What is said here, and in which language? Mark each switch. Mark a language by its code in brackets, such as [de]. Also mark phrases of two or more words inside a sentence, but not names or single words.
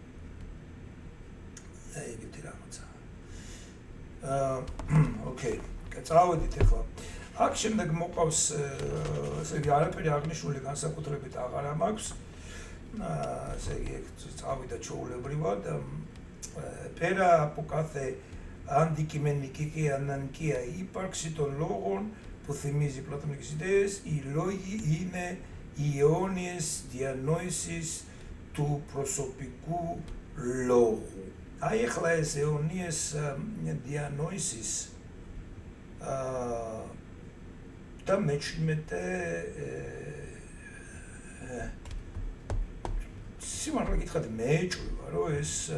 [ka] ეგეთი რაღაცა. ოკეი. წავედით ეხლა. აქ შემდეგ მოყავს ესე იგი არაფერი აღნიშნული განსაკუთრებით აღარ მაქვს. ესე იგი წავიდა ჩაულებრივად. [el] Πέρα από κάθε αντικειμενική και αναγκαία ύπαρξη των λόγων που θυμίζει πλατωνικές ιδέες, οι λόγοι είναι οι αιώνιες διανόησεις თუ προσωπικοί λόγοι. [ka] აი ახლა ეს [el] αιώνιες διανοήσεις [ka] და მეჩვიდმეტე სიმართლე გითხრათ მეჭვია რომ ეს